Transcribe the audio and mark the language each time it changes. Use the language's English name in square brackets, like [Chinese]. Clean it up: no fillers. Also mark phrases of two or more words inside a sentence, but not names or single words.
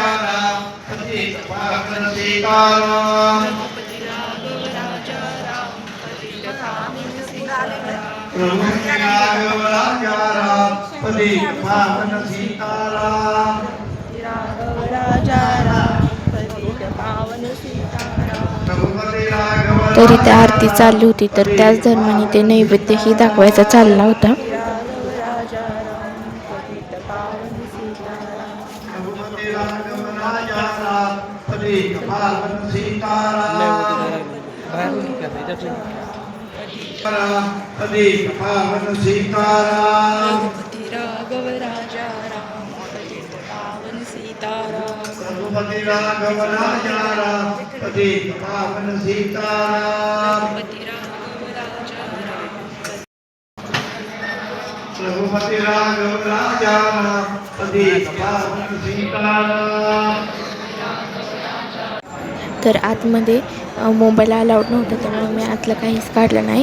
[Hindi] राम पतित पावन सीताराम रघुपति राघव राजा राम पतित पावन सीताराम [Marathi] तरी त्या आरती चालली होती तर त्याच दरम्यान ते नैवेद्यही दाखवायचा चालला होता. [Hindi] रघुपति राघव राजा राम पतित पावन सीताराम पतित पावन सीताराम रघुपति राघव राजा राम पतित पावन सीताराम रघुपति राघव राजा राम पतित पावन सीताराम. [Marathi] तर आतमध्ये [English] mobile allowed [Marathi] नव्हतं त्यामुळे मी आतलं काहीच काढलं नाही.